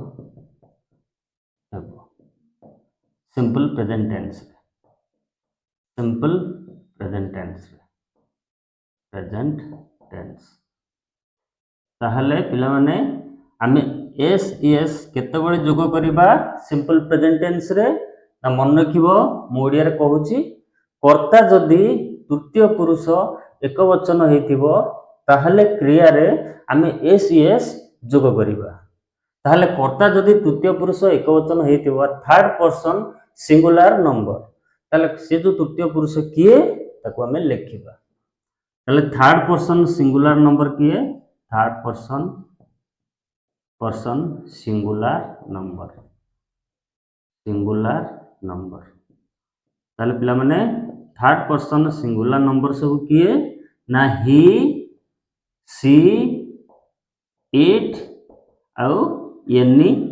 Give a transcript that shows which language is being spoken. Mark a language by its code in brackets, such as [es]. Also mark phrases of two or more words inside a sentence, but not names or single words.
[or] हेबो [en] simple present tense simple present tense [or] ତାହାହେଲେ ପିଲା ମାନେ ଆମେ [en] s es [or] କେତେବେଳେ ଯୋଗ କରିବା सिंपल [en] present tense [or] ରେ ନା ମନେ ରଖିବ ମୁଁ ଓଡ଼ିଆ ରେ କହୁଛି କର୍ତ୍ତା ଯଦି ତୃତୀୟ ପୁରୁଷ ଏକ ବଚନ ହୋଇଥିବ ତାହାହେଲେ କ୍ରିୟା ରେ ଆମେ [en] s es [or] ଯୋଗ କରିବା ତାହାହେଲେ କର୍ତ୍ତା ଯଦି ତୃତୀୟ ପୁରୁଷ ଏକ ବଚନ ହୋଇଥିବ [en] third person singular number [or] ତାହାହେଲେ ସେ ଯୋ ତୃତୀୟ ପୁରୁଷ କିଏ ତାକୁ ଆମେ ଲେଖିବା ତାହାହେଲେ [en] third person singular number [or] किए [en] third person singular number [or] ତାହାହେଲେ ପିଲା ମାନେ [en] third person singular number [or] ସବୁ କିଏ ନା [en] he she it [or] ଆଉ ଏନି